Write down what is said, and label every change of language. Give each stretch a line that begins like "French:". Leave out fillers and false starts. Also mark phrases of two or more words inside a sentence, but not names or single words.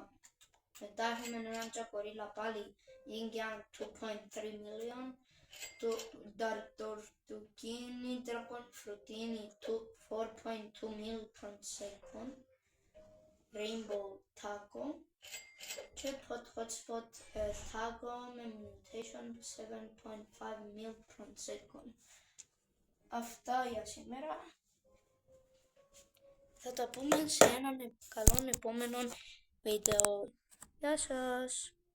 Greek: Μετά έχουμε έναν Japorilla πάλι Yin Yang 2.3 million, το Dartortugini Dragon Frutini 4.2
English: mil per second,
Greek: Rainbow Taco και Hotspot Taco με mutation 7.5
English: mil per second.
Greek: Αυτά για σήμερα. Θα τα πούμε σε έναν καλό επόμενο βίντεο. Γεια σας!